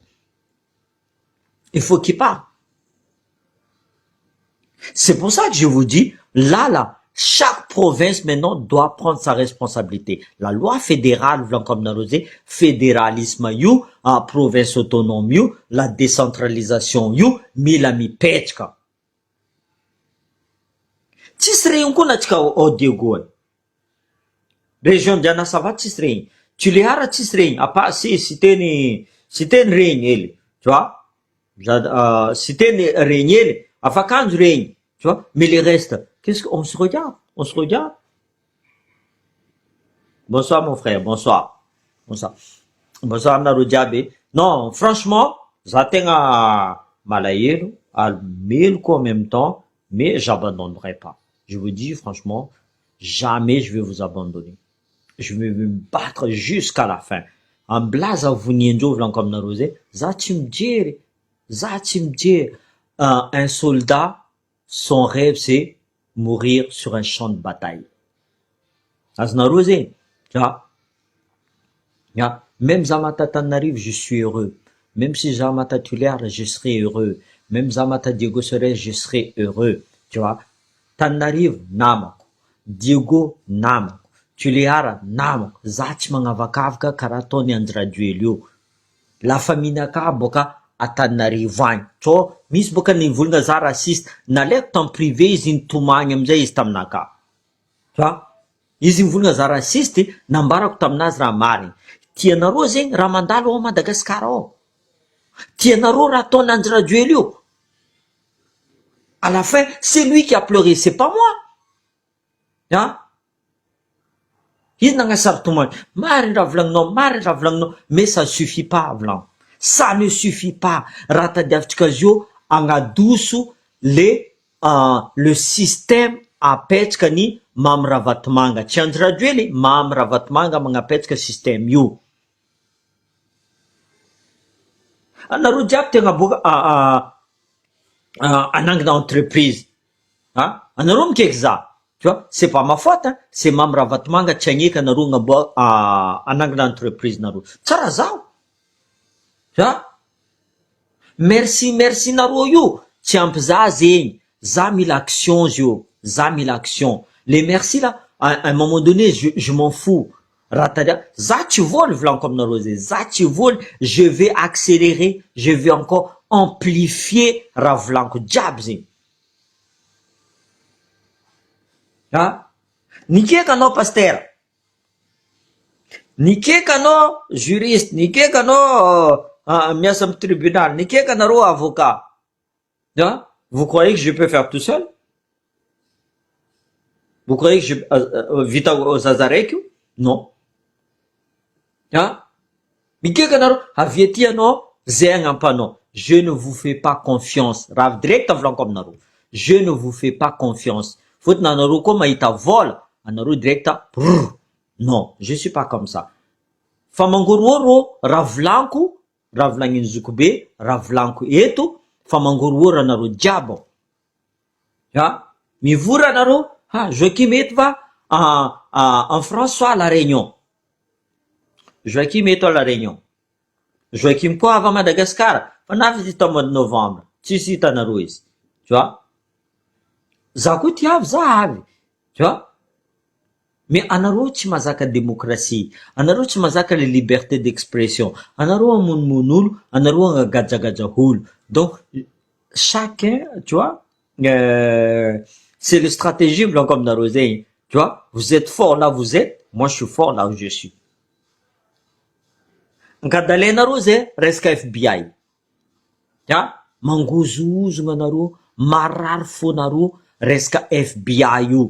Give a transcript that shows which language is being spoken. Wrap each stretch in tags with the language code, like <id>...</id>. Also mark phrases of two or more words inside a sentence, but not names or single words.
<fr>Il faut qu'ils partent. C'est pour ça que je vous dis, là, chaque province maintenant doit prendre sa responsabilité. La loi fédérale, comme narosé, fédéralisme you, province autonome you, la décentralisation you,</fr> <mg>mila mi pechka. Tsisy regny koa natsika ao Diego ay. Région Dianasava tsisy regny. Toliara tsisy regny. Si teny regny hely.</mg> <fr>Tu vois?</fr> <mg>Si teny regny hely, afakanjo regny.</mg> <fr>Tu vois? Mais les restes, qu'est-ce qu'on se regarde? On se regarde. Bonsoir mon frère, bonsoir. Bonsoir</fr> <mg>aminareo jiaby.</mg> <fr>Non, franchement,</fr> <mg>za tegna malahelo, meloko</mg> <fr>en même temps, mais j'abandonnerai pas. Je vous dis franchement, jamais je vais vous abandonner. Je vais me battre jusqu'à la fin.</fr> <mg>En blaza vuniendro comme narosé, za tsy mijery.</mg> <fr>Un soldat, son rêve c'est mourir sur un champ de bataille. Aznarosé, même Zamata Tanarive, je suis heureux. Même si Zamata Tuliara, je serai heureux. Même Zamata Diego Sores, je serai heureux. Tu vois?</fr> <mg>Tanarive, namako. Diego, namako. Tuliara, namako. Za tsy magnavakavaka karaha ataony Andry Rajoely io.</mg> <fr>La famille</fr> <mg>ka boka Antananarivo agny. So, misy boka nivolagna za raciste. Nalaiko tam privé izy nitomagny amizay izy taminaka.</mg> <fr>Tu vois?</fr> <mg>Izy nivolagna za raciste, nambarako taminazy raha marigny. Tianareo zegny raha mandalo ao Madagasikara ao. Tianareo raha ataony Andry Rajoely io.</mg> <fr>À la fin, c'est lui qui a pleuré, c'est pas moi. Il n'a pas mais ça suffit pas, Vlan. Ça ne suffit pas.</fr> <mg>Rata diavtsikazio angadusu</mg> <fr>le système</fr> <mg>apetraka ni Mamy Ravatomanga. Tsy Andry Rajoely, Mamy Ravatomanga magnapetraka système io. Anareo jiaby tegna boka anangina entreprise. Anareo mikaiky za.</mg> <fr>Tu vois, c'est pas ma faute, hein.</fr> <mg>C'est Mamy Ravatomanga tsy agneky anareo anangina entreprise nareo. Tsara zao.</mg> <fr>Tu vois? Merci</fr> <mg>nareo io. Tsy ampy za zegny. Za mila action zio. Za mila action.</mg> <fr>Les merci là, à un moment donné, je m'en fous.</fr> <mg>Za tsy voly volaniko aminareo zay, za tsy voly,</mg> <fr>je vais accélérer, je vais encore amplifier</fr> <mg>raha volaniko jiaby zegny. Nikeka anao pasteur, nikeka anao juriste, nikeka anao miasa amin'ny tribunal, nikeka anareo avocat.</mg> <fr>Vous croyez que je peux faire tout seul? Vous croyez que je</fr> <mg>vita zaza raiky io?</mg> <fr>Non.</fr> <mg>Mikeka anareo avy aty anao zay agnampanao.</mg> <fr>Je ne vous fais pas confiance.</fr> <mg>Raha direct volaniko aminareo.</mg> <fr>Je ne vous fais pas confiance.</fr> <mg>Fotony anareo koa mahita vola, anareo direct</mg> <fr>non, je suis pas comme ça.</fr> <mg>Fa mangorohoro raha volaniko, raha volagniny Zokobe, raha volaniko eto, fa mangorohoro anareo jiaby. Mivory anareo, Joachim eto va</mg> <fr>en France soit à la Réunion.</fr> <mg>Joachim eto à la Réunion. Joachim koa avy à Madagascar, fa navy tao</mg> <fr>mois de novembre.</fr> <mg>Tsisy hitanareo izy.</mg> <fr>Tu vois?</fr> <mg>Za koa ty avy, za avy.</mg> <fr>Tu vois?</fr> <mg>Mais anareo tsy mazaka démocratie, anareo tsy mazaka</mg> <fr>les libertés d'expression,</fr> <mg>anareo amonomono olo, anareo agnagadragadra olo.</mg> <fr>Donc chacun, tu vois, c'est le stratégie</fr> <mg>volaniko aminareo zegny.</mg> <fr>Tu vois, vous êtes fort là vous êtes, moi je suis fort là où je suis.</fr> <mg>Ankadalenareo zay resaka FBI. Mangozozogna anareo, marary fonareo resaka FBI io.</mg>